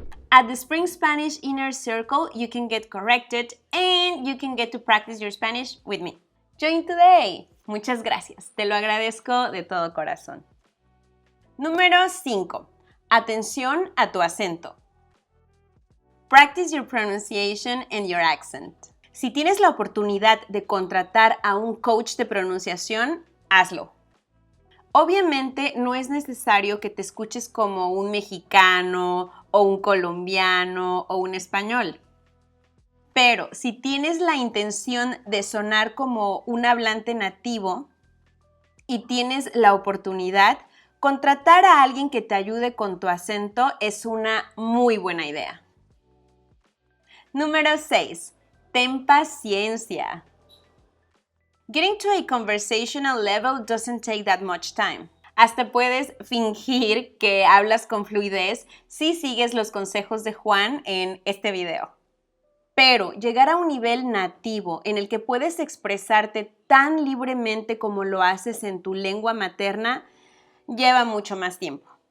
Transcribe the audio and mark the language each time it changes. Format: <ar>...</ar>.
<en>At the Spring Spanish Inner Circle, you can get corrected and you can get to practice your Spanish with me. Join today.</en> <es>Muchas gracias. Te lo agradezco de todo corazón. Número 5. Atención a tu acento.</es> <en>Practice your pronunciation and your accent.</en> <es>Si tienes la oportunidad de contratar a un coach de pronunciación, hazlo. Obviamente no es necesario que te escuches como un mexicano o un colombiano o un español. Pero si tienes la intención de sonar como un hablante nativo, y tienes la oportunidad, contratar a alguien que te ayude con tu acento es una muy buena idea. Número 6. Ten paciencia.</es> <en>Getting to a conversational level doesn't take that much time.</en> <es>Hasta puedes fingir que hablas con fluidez si sigues los consejos de Juan en este video. Pero llegar a un nivel nativo en el que puedes expresarte tan libremente como lo haces en tu lengua materna lleva mucho más tiempo.</es>